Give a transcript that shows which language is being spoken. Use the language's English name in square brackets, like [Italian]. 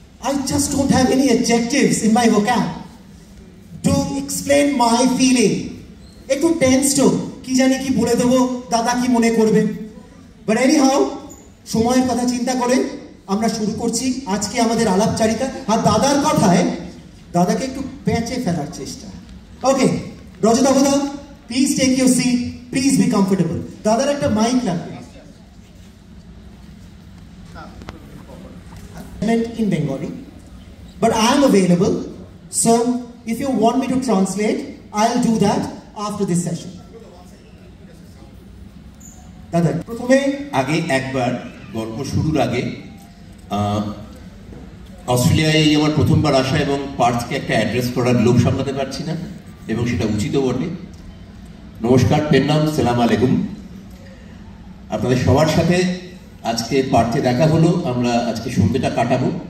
[English] I just don't have any adjectives in my vocab to explain my feeling. [Bangla] একটু tensed, কি জানি কি বলে দেবো, দাদা কি মনে করবে। [English] But anyhow, [Bangla] সময়ের কথা চিন্তা করে আমরা শুরু করছি আজকে আমাদের আলাপচারিতা। আর দাদার কথায় দাদাকে একটু পেঁচে ফেলার চেষ্টা। [English] Okay, রজতাভদা, please take your seat, please be comfortable. [Bangla] দাদার একটা মাইক লাগবে। [English] In Bengali, but I am available, so If you want me to translate, I'll do that after this session. [Bangla] দাদা প্রথমে আগে একবার গল্প শুরুর আগে অস্ট্রেলিয়ায় এই আমার প্রথমবার আসা এবং পার্থকে একটা অ্যাড্রেস করার লোভ সামলাতে পারছি না এবং সেটা উচিতও বটে। নমস্কার, পেন্নাম, সালাম আলাইকুম। আপনাদের সবার সাথে আজকে পার্থে দেখা হলো, আমরা আজকে সন্ধ্যেটা কাটাবো।